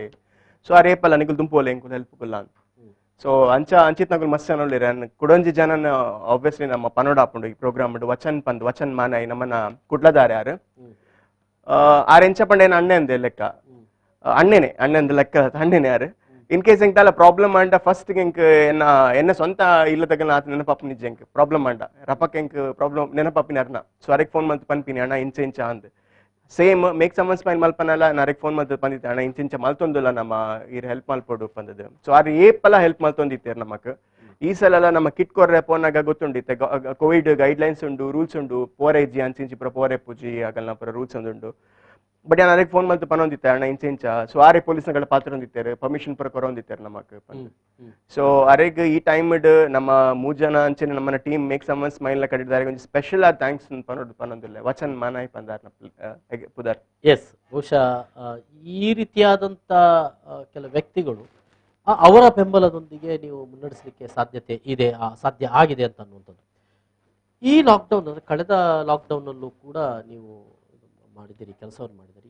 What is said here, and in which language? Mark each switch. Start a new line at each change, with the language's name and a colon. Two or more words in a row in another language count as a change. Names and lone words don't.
Tulu: ಸೊ ಆ ರೇಪಲ್ಲ ನಿಗುಲ್ ದುಂಪೋಲೆ ಎಂಕುಲ್ ಹೆಲ್ಪ್ ಕುಲ್ಲ ಅಂತ. ಸೊ ಅಂಚಿತ್ ನಗುಲ್ ಮಸ್ತ್ ಅನ್ನೋಲಿರ ಕುಡೊಂಜಿ ಜನನ ಆಬ್ವಿಯಸ್ಲಿ ನಮ್ಮ ಪನೋಡ ಆಪುಂಡು ಈ ಪ್ರೋಗ್ರಾಮ್ ವಚನ್ ಮಾನೈ ನಮ್ಮನ್ನ ಕುಡ್ಲದಾರ ಯಾರು ಆರೆಂಚ ಪಂಡೇನ ಅಣ್ಣೆ ಅಂದೆ ಲೆಕ್ಕ ಅಣ್ಣೆನೆ ಅಂದ ಲೆಕ್ಕ ಅಣ್ಣೆನೆ ಯಾರು.
English: ಇನ್ ಕೇಸ್
Tulu: ಎಂಕ್ ಪ್ರಾಬ್ಲಮ್ ಅಂಡ ಫಸ್ಟ್ ಎಂಕ್ ಎನ್ನ ಸ್ವಂತ ಇಲ್ಲದಾಗ ಆತ ನೆನಪಾಪು ನಿಜ ಎಂಕ್ ಪ್ರಾಬ್ಲಮ್ ಅಂಡ ರಪಕ್ ಎಂಕ್ ಪ್ರಾಬ್ಲಮ್ ನೆನಪಾಪಿನ ಅರ್ನ. ಸೊ ಅರೆಗ್ ಫೋನ್ ಮಲ್ತು ಪನ್ಪಿನಿ ಅಣ್ಣ ಇಂಚ ಅಂದ್ ಸೇಮ್ ಮೇಕ್ ಸಮ್ ಒನ್ ಸ್ಮೈಲ್ ಮಲ್ಪನಲ್ಲ ನರೆಗ್ ಫೋನ್ ಮಲ್ತು ಬಂದಿತ್ತೆ ಅಣ್ಣ ಇಂಚ ಮಲ್ತೊಂದಿಲ್ಲ ನಮ್ಮ ಇರ್ ಹೆಲ್ಪ್ ಮಲ್ಪೋಡು ಬಂದದ್ದು. ಸೊ ಅದು ಏಪಲ್ಲ ಹೆಲ್ಪ್ ಮಲ್ತೊಂದಿತ್ತೇರ್ ನಮಕ್ ಈ ಸಲ ನಮ್ಮ ಕಿಟ್ ಕೊರ್ರೆ ಫೋನಾಗ ಗೊತ್ತುಂಡಿತ್ತೆ
English: ಕೋವಿಡ್ ಗೈಡ್ ಲೈನ್ಸ್
Tulu: ಉಂಡು ರೂಲ್ಸ್ ಉಂಡು ಪೋರೆಜ್ಜಿ ಅಂಚಿಂಚಿ ಪುರ ಪೋರೆ ಪೂಜಿ ಆಗಲ್ನ ಪುರ ರೂಲ್ಸ್ ಉಂಡು. ಬಟ್ ನಾನು ಅದಕ್ಕೆ ಫೋನ್ ಮಲ್ತು ಪನೊಂದಿತ್ತೆ ಅಣ್ಣ ಇಂಚ ಸೊ ಆರೆ ಪೊಲೀಸ್ಗಳ ಪಾತ್ರ ಹೊಂದಿತ್ತೇರು ಪರ್ಮಿಷನ್ ಪುರ ಕೊರೊಂದಿತ್ತೇರು ನಮಕ್. ಸೊ ಅರೆಗ್ ಈ ಟೈಮ್ ನಮ್ಮ 3 ಜನ ಅಂಚಿನ ನಮ್ಮನ್ನ ಟೀಮ್ ಮೇಕ್ ಸಮ್ ಒನ್ ಸ್ಮೈಲ್ ನ ಕಡಿದಾರೆ ಒಂದು ಸ್ಪೆಷಲ್ ಆದ ಥ್ಯಾಂಕ್ಸ್ ಪನೊಂದಿಲ್ಲ ವಚನ್ ಮಾನಾಯ್ ಪಂದಾರ್ ಪುದರ್.
Kannada: ಎಸ್, ಬಹುಶಃ ಈ ರೀತಿಯಾದಂಥ ಕೆಲವು ವ್ಯಕ್ತಿಗಳು ಅವರ ಬೆಂಬಲದೊಂದಿಗೆ ನೀವು ಮುನ್ನಡೆಸಲಿಕ್ಕೆ ಸಾಧ್ಯ ಆಗಿದೆ ಅಂತ ಅನ್ನುವಂಥದ್ದು. ಈ ಲಾಕ್ಡೌನ್ ಅಂದರೆ ಕಳೆದ ಲಾಕ್ಡೌನಲ್ಲೂ ಕೂಡ ನೀವು ಮಾಡಿದ್ದೀರಿ, ಕೆಲಸವನ್ನು ಮಾಡಿದ್ದೀರಿ.